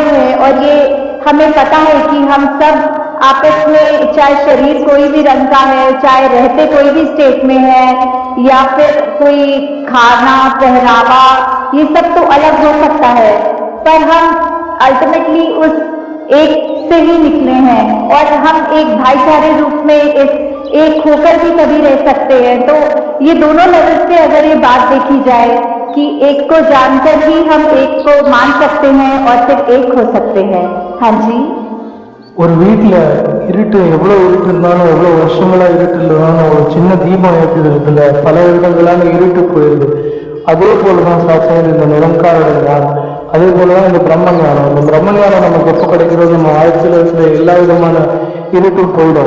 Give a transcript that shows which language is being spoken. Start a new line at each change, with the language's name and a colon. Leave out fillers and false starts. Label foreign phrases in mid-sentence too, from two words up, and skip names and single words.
Hindi: हैं, और ये हमें पता है कि हम सब आपस में, चाहे शरीर कोई भी रंग का है, चाहे रहते कोई भी स्टेट में है, या फिर कोई खाना पहनावा, ये सब तो अलग हो सकता है, पर हम अल्टीमेटली उस एक से ही निकले हैं, और हम एक भाईचारे रूप में इस एक होकर भी कभी रह सकते हैं। तो ये दोनों लेवल से अगर ये बात देखी जाए कि एक को जानकर ही हम एक को मान सकते हैं और फिर एक हो सकते हैं। हाँ जी,
Tamil: ஒரு வீட்டில் இருட்டு எவ்வளோ இருட்டு இருந்தாலும், எவ்வளோ வருஷங்களாக இருட்டு இல்லைனாலும், ஒரு சின்ன தீபம் ஏற்றுறதுல பல இடங்களான இருட்டு போயிடுது. அதே போல தான் சாட்சியங்கள் இந்த நிரங்காரோட ஞானம், அதே போல தான் இந்த பிரம்ம ஞானம். இந்த பிரம்ம ஞானம் நமக்கு எப்போ கிடைக்கிறது, நம்ம வாழ்க்கையில் இருக்கிற எல்லா விதமான இருட்டும் போயிடும்.